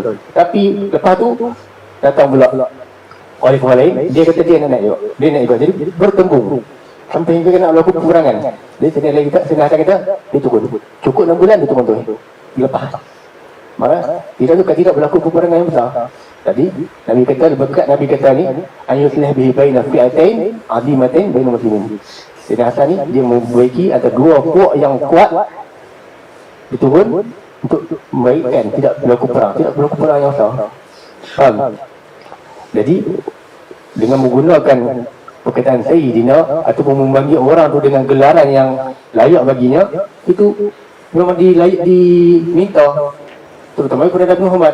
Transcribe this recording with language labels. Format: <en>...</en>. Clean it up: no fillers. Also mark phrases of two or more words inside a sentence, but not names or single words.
<ms>Tapi lepas tu datang pula khalifah lain, dia kata dia nak naik juga. Dia naik juga. Jadi bertembung sampai hingga nak berlaku pengurangan. Jadi Sayyidina Hasan kata dia turun. Cukup 6 bulan dia turun tu. Dilepas. Maka tidak berlaku pengurangan yang besar. Tadi Nabi kata, berkat Nabi kata ni,</ms> <ar>يصلح به بين فئتين عظيمتين بين مسلمين.</ar> <ms>Sayyidina Hasan ni dia memperbaiki antara dua puak yang kuat, diturun untuk membaikkan, tidak berlaku perang yang besar. Faham? Jadi dengan menggunakan perkataan Sayyidina ataupun memanggil orang tu dengan gelaran yang layak baginya, itu memang diminta, terutama kepada Nabi Muhammad.</ms>